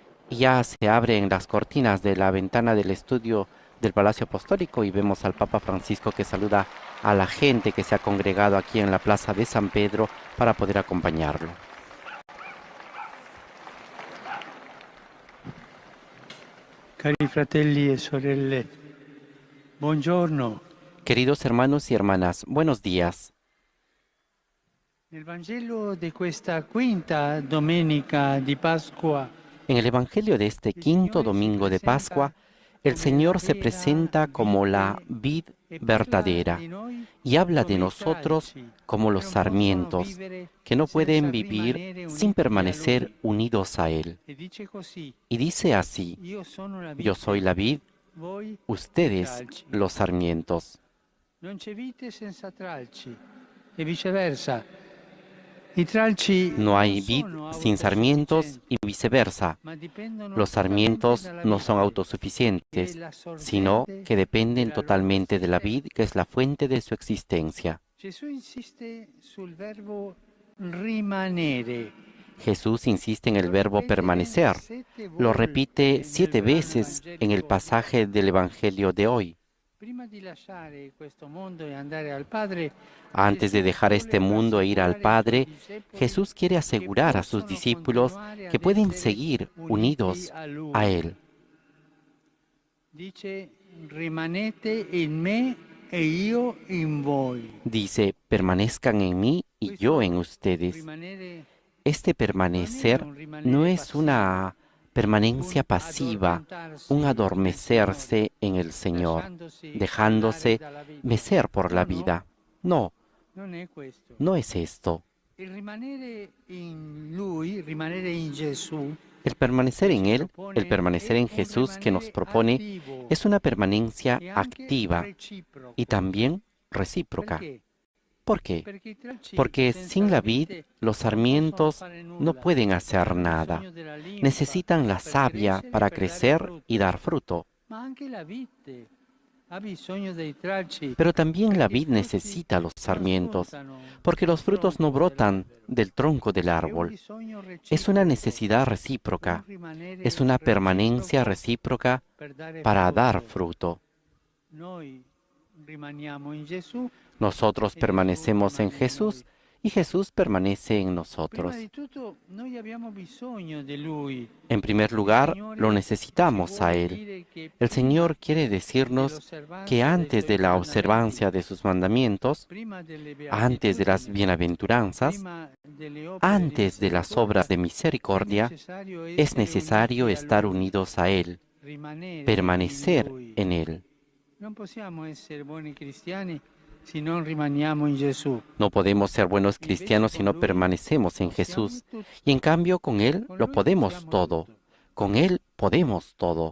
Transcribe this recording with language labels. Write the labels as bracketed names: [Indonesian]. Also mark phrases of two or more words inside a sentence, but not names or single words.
[Spanish] Ya se abren las cortinas de la ventana del estudio del Palacio Apostólico y vemos al Papa Francisco que saluda a la gente que se ha congregado aquí en la Plaza de San Pedro para poder acompañarlo. [Italian] Cari fratelli e sorelle, buongiorno. [Spanish] Queridos hermanos y hermanas, buenos días. [Italian] Nel Vangelo di questa quinta domenica di Pasqua, [Spanish] En el Evangelio de este [Italian] il [Spanish] quinto [Italian] Signore si [Spanish] domingo de Pascua, [Italian] presenta [Spanish] el [Italian] come la [Spanish] Señor se [Italian] vera [Spanish] presenta como la [Italian] vite [Spanish] vid [Italian] e parla [Spanish] verdadera [Italian] di noi [Spanish] y habla de [Italian] come i [Spanish] nosotros [Italian] tralci [Spanish] como [Italian] che [Spanish] los [Italian] non possono [Spanish] sarmientos, [Italian] vivere [Spanish] que no pueden [Italian] senza [Spanish] vivir [Italian] rimanere [Spanish] sin [Italian] uniti a [Spanish] permanecer [Italian] Lui. [Spanish] unidos a Él. [Italian] E dice così: [Spanish] Y dice así: [Italian] Io sono la [Spanish] yo soy [Italian] vite, [Spanish] la vid, [Italian] voi i [Spanish] ustedes [Italian] tralci. [Spanish] los sarmientos. [Italian] Non c'è vite senza tralci e viceversa. I tralci [Spanish] No [Italian] non [Spanish] hay vid [Italian] sono [Spanish] sin sarmientos y [Italian] autosufficienti, [Spanish] viceversa. [Italian] ma dipendono [Spanish] Los [Italian] totalmente [Spanish] sarmientos [Italian] dalla [Spanish] no son [Italian] vite, che è [Spanish] autosuficientes, [Italian] la [Spanish] sino [Italian] sorgente [Spanish] que dependen [Italian] della loro [Spanish] totalmente de la vid, [Italian] esistenza. [Spanish] que es la fuente de su existencia. [Italian] Gesù insiste sul verbo rimanere, [Spanish] Jesús insiste en el [Italian] lo [Spanish] verbo [Italian] ripete [Spanish] permanecer. [Italian] sette [Spanish] Lo repite [Italian] volte nel [Spanish] 7 [Italian] brano [Spanish] veces en el [Italian] evangelico di [Spanish] pasaje [Italian] oggi. [Spanish] del Evangelio de hoy. [Italian] Prima di lasciare questo mondo e andare al Padre, [Spanish] Antes de [Italian] Gesù [Spanish] dejar [Italian] vuole [Spanish] este mundo e ir al [Italian] rassicurare i suoi [Spanish] Padre, [Italian] discepoli [Spanish] Jesús quiere [Italian] che [Spanish] asegurar a sus [Italian] possono [Spanish] discípulos [Italian] continuare [Spanish] que [Italian] ad [Spanish] pueden [Italian] essere [Spanish] seguir [Italian] uniti [Spanish] unidos [Italian] a [Spanish] a [Italian] Lui. [Spanish] Él. [Italian] Dice, rimanete in me e io in voi. [Spanish] Dice, permanezcan en mí y yo en [Italian] Questo [Spanish] ustedes. [Italian] rimanere [Spanish] Este [Italian] non è [Spanish] permanecer [Italian] un [Spanish] no [Italian] rimanere [Spanish] es [Italian] passivo, [Spanish] una permanencia [Italian] un [Spanish] pasiva, [Italian] un addormentarsi nel Signore, [Spanish] adormecerse en el Señor, [Italian] lasciandosi andare [Spanish] dejándose [Italian] dalla vita. [Spanish] mecer por la [Italian] No, no, [Spanish] vida. No, [Italian] non è questo. [Spanish] no es esto. [Italian] Il rimanere in Lui, rimanere in Gesù, [Spanish] El permanecer [Italian] che [Spanish] en [Italian] ci [Spanish] Él, el [Italian] propone, [Spanish] permanecer [Italian] è [Spanish] en [Italian] un [Spanish] Jesús que nos [Italian] rimanere [Spanish] propone, [Italian] attivo [Spanish] es una permanencia [Italian] e anche [Spanish] activa y [Italian] reciproco. [Spanish] también recíproca. [Italian] Perché? [Spanish] ¿Por qué? [Italian] Perché i tralci [Spanish] Porque [Italian] senza [Spanish] sin [Italian] la [Spanish] la vid [Italian] vite [Spanish] los [Italian] non possono [Spanish] sarmientos [Italian] fare [Spanish] no [Italian] nulla. [Spanish] pueden hacer [Italian] Hanno [Spanish] nada. [Italian] bisogno della linfa [Spanish] Necesitan la [Italian] per [Spanish] savia [Italian] crescere e [Spanish] para [Italian] per dare [Spanish] crecer y [Italian] frutto. [Spanish] dar fruto. [Italian] Ma anche la vite ha bisogno dei tralci [Spanish] Pero también la [Italian] perché i [Spanish] vid [Italian] frutti [Spanish] necesita los [Italian] non [Spanish] sarmientos, [Italian] spuntano [Spanish] porque [Italian] dal [Spanish] los frutos no [Italian] tronco [Spanish] brotan [Italian] dell'albero. [Spanish] del tronco del [Italian] È un [Spanish] árbol. [Italian] bisogno [Spanish] Es una [Italian] reciproco, [Spanish] necesidad [Italian] un [Spanish] recíproca, es [Italian] rimanere [Spanish] una permanencia [Italian] reciproco [Spanish] recíproca [Italian] per dare [Spanish] para dar [Italian] frutto. [Spanish] fruto. [Italian] Noi rimaniamo in Gesù [Spanish] Nosotros [Italian] e Gesù [Spanish] permanecemos en [Italian] rimane in noi. [Spanish] Jesús y Jesús permanece en [Italian] Prima [Spanish] nosotros. [Italian] di tutto noi abbiamo bisogno di Lui. [Spanish] En primer [Italian] Il [Spanish] lugar, lo [Italian] Signore ci [Spanish] necesitamos a [Italian] vuole [Spanish] Él. [Italian] dire che [Spanish] El [Italian] prima [Spanish] Señor quiere decirnos que [Italian] dell'osservanza dei [Spanish] antes [Italian] Suoi [Spanish] de la [Italian] comandamenti, [Spanish] observancia de sus mandamientos, [Italian] prima delle [Spanish] antes de las [Italian] beatitudini, [Spanish] bienaventuranzas, [Italian] prima delle opere di [Spanish] antes de las obras [Italian] misericordia, [Spanish] de [Italian] è [Spanish] misericordia, [Italian] necessario [Spanish] es [Italian] essere [Spanish] necesario [Italian] uniti a [Spanish] estar [Italian] Lui, [Spanish] unidos a Él, [Italian] rimanere in [Spanish] permanecer [Italian] Lui. [Spanish] en Él. [Italian] Non possiamo essere buoni cristiani se non rimaniamo in Gesù. [Spanish] No podemos ser buenos [Italian] Invece [Spanish] cristianos si [Italian] con [Spanish] no [Italian] Lui [Spanish] permanecemos en [Italian] possiamo [Spanish] Jesús. [Italian] tutto. [Spanish] Y en cambio con Él [Italian] Con [Spanish] lo [Italian] Lui [Spanish] podemos [Italian] possiamo [Spanish] todo. [Italian] tutto. [Spanish] Con Él podemos todo.